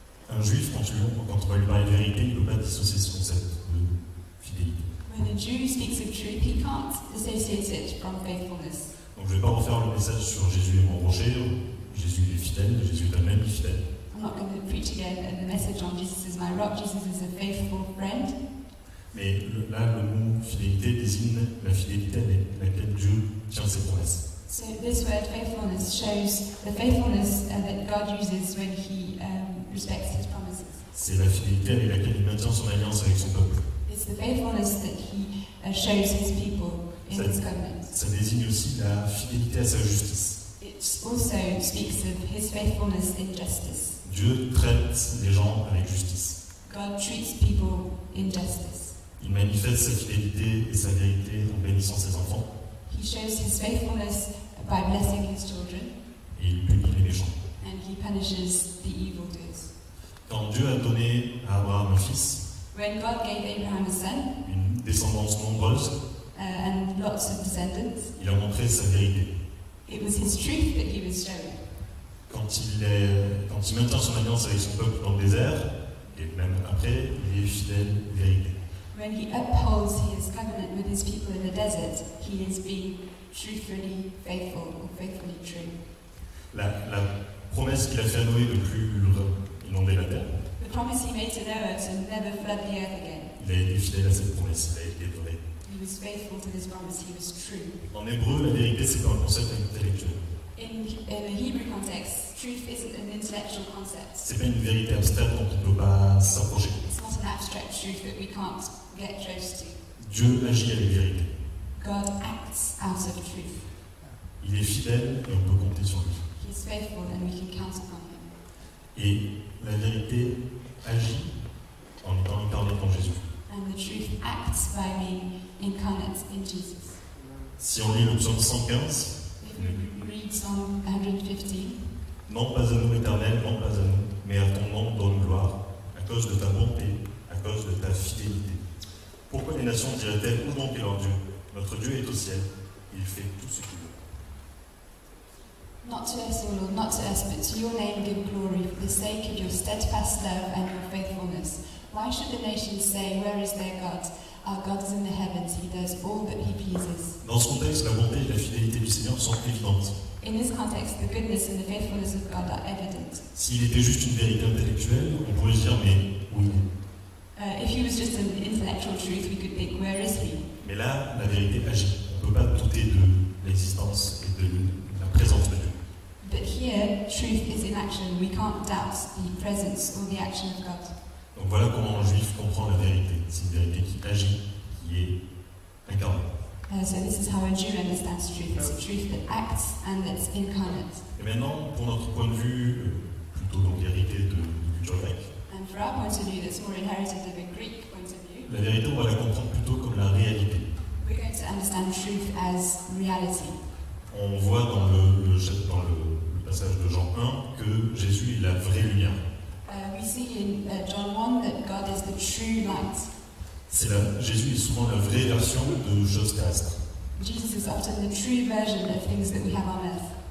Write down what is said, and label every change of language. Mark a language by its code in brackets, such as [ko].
[fr] Un juif, quand on va lui parler de vérité, il ne peut pas dissocier ce concept de fidélité. [en] When a Jew speaks of truth, he can't dissociate it from faithfulness. [fr] Donc je ne vais pas refaire le message sur Jésus est mon rocher, Jésus est fidèle, Jésus est un ami fidèle. [en] I'm not going to preach again the message on Jesus is my rock, Jesus is a faithful friend. [fr] Mais là, le mot fidélité désigne la fidélité avec laquelle Dieu tient ses promesses. [en] So this word faithfulness shows the faithfulness that God uses when He respects His promises. [fr] C'est la fidélité avec laquelle il maintient son alliance avec son peuple. [en] It's the faithfulness that He shows His people in His covenant. [fr] Ça désigne aussi la fidélité à sa justice. [en] It also speaks of His faithfulness in justice. [fr] Dieu traite les gens avec justice. [en] God treats people in justice. [fr] Il manifeste sa fidélité et sa vérité en bénissant ses enfants. [en] He shows His faithfulness by blessing His children. [fr] Et il punit les méchants. [en] And He punishes the evildoers. [fr] Quand Dieu a donné à Abraham un fils, [en] When God gave Abraham a son, [fr] une descendance nombreuse, [en] and lots of descendants, [fr] il a montré sa vérité. [en] it was His truth that He was showing. [fr] Quand il maintient son alliance avec son peuple dans le désert, et même après, il est fidèle, vérité. [en] When He upholds His covenant with His people in the desert, He is being truthfully faithful or faithfully true. [fr] La promesse qu'il a fait à Noé de ne plus inonder la terre, [en] The promise He made to Noah to never flood the earth again. [fr] il a été fidèle à cette promesse, il a été vrai. [en] He was faithful to this promise. He was true. [fr] En hébreu, la vérité, c'est pas un concept intellectuel. [en] In the Hebrew context, truth isn't an intellectual concept. [fr] C'est pas une vérité abstraite dont on ne peut pas s'approcher. [en] It's not an abstract truth that we can't get close to. [fr] Dieu agit avec vérité. [en] God acts out of truth. [fr] Il est fidèle et on peut compter sur lui. [en] He is faithful and we can count upon Him. [fr] Et la vérité agit en étant incarnée dans Jésus. [en] And the truth acts by being incarnate in Jesus. [fr] Si on lit le psaume 115, [en] If we read Psalm 115, [fr] non pas à nous éternel, non pas à nous, mais à ton nom donne gloire, à cause de ta bonté, à cause de ta fidélité. Pourquoi les nations diraient-elles, où donc est leur Dieu? Notre Dieu est au ciel, il fait tout ce qu'il veut. [en] not to us, O Lord, not to us, but to your name give glory for the sake of your steadfast love and your faithfulness. Why should the nations say, where is their God? Our God is in the heavens, He does all that He pleases. [fr] Dans ce contexte, la bonté et la fidélité du Seigneur sont évidentes. [en] In this context, the goodness and the faithfulness of God are evident. [fr] S'il était juste une vérité intellectuelle, on pourrait se dire, mais oui. [en] If He was just an intellectual truth, we could think, where is He? [fr] Mais là, la vérité agit. On ne peut pas douter de l'existence et de la présence de Dieu. [en] But here, truth is in action. We can't doubt the presence or the action of God. [fr] Donc voilà comment un juif comprend la vérité. C'est une vérité qui agit, qui est incarnée. [en] So this is how a Jew understands truth. It's a truth that acts and that's incarnate. [fr] Et maintenant, pour notre point de vue, plutôt donc hérité de culture grecque, [en] And for our point of view, that's more inherited of a Greek point of view. [fr] la vérité, on va la comprendre plutôt comme la réalité. [en] We're going to understand truth as reality. [fr] On voit dans le passage de Jean 1 que Jésus est la vraie lumière. [en] We see in John 1 that God is the true light. [fr] Jésus est souvent la vraie version de choses terrestres. [en] Jesus is often the true version of things that we have on earth.